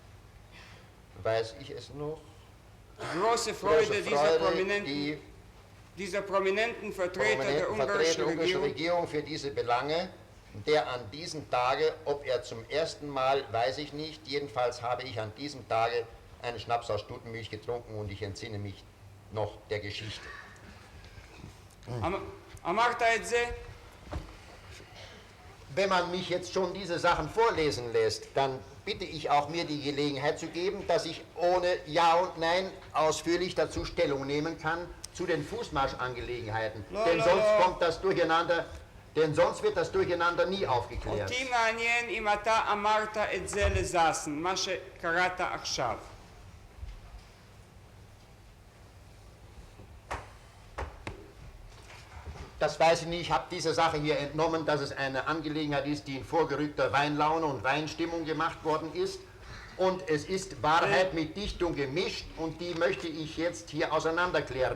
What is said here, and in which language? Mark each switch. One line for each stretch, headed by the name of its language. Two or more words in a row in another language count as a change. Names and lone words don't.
German: Große Freude dieser prominenten Vertreter der ungarischen Regierung für diese Belange, der an diesem Tage, ob er zum ersten Mal, weiß ich nicht, jedenfalls habe ich an diesem Tage einen Schnaps aus Stutenmilch getrunken und ich entsinne mich noch der Geschichte.
Hebrew: אמרת את זה?
German: Wenn man mich jetzt schon diese Sachen vorlesen lässt, dann bitte ich auch, mir die Gelegenheit zu geben, dass ich ohne Ja und Nein ausführlich dazu Stellung nehmen kann, zu den Fußmarschangelegenheiten,
Hebrew: לא,
German: denn
Hebrew: לא,
German: sonst
Hebrew: לא.
German: kommt das Durcheinander, denn sonst wird das Durcheinander nie aufgeklärt.
Hebrew: אותי מעניין אם אתה אמרת את זה לזאסן, מה שקראת עכשיו.
German: Das weiß ich nicht, ich habe dieser Sache hier entnommen, dass es eine Angelegenheit ist, die in vorgerückter Weinlaune und Weinstimmung gemacht worden ist. Und es ist Wahrheit mit Dichtung gemischt und die möchte ich jetzt hier auseinanderklären.